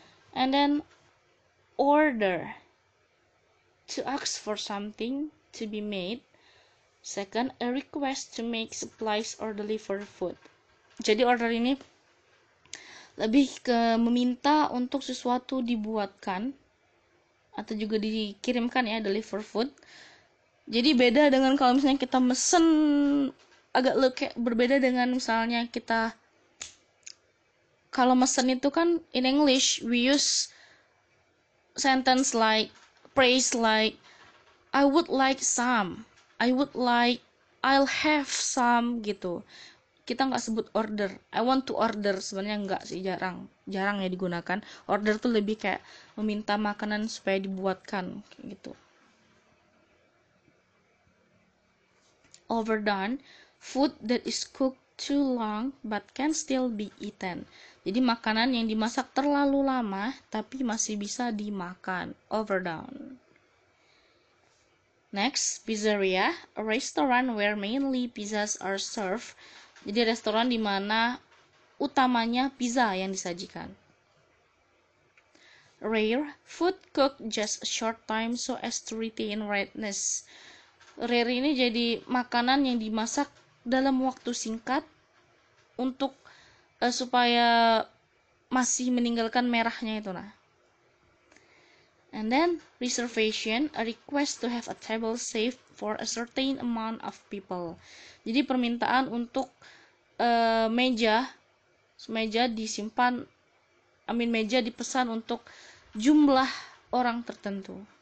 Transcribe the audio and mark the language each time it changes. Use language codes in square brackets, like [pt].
[en] And then order, to ask for something to be made. Second, a request to make supplies or deliver food. [id] Jadi order ini lebih ke meminta untuk sesuatu dibuatkan atau juga dikirimkan ya, deliver food. Jadi beda dengan kalau misalnya kita mesen, agak berbeda dengan misalnya kita kalau mesen itu kan [en] in English we use sentence like phrase like I would like some, I'll have some [id] gitu. Kita nggak sebut order. [en] I want to order, [id] sebenarnya nggak sih, jarang ya digunakan. Order tuh lebih kayak meminta makanan supaya dibuatkan gitu. [en] Overdone, food that is cooked too long but can still be eaten. [id] Jadi makanan yang dimasak terlalu lama tapi masih bisa dimakan. [en] Overdone. Next, pizzeria, a restaurant where mainly pizzas are served. [id] Jadi restoran di mana utamanya pizza yang disajikan. [en] Rare, food cooked just a short time so as to retain redness. [id] Rare ini jadi makanan yang dimasak dalam waktu singkat untuk supaya masih meninggalkan merahnya itu nah. [en] And then reservation, a request to have a table saved for a certain amount of people. [id] Jadi permintaan untuk meja disimpan, meja dipesan untuk jumlah orang tertentu.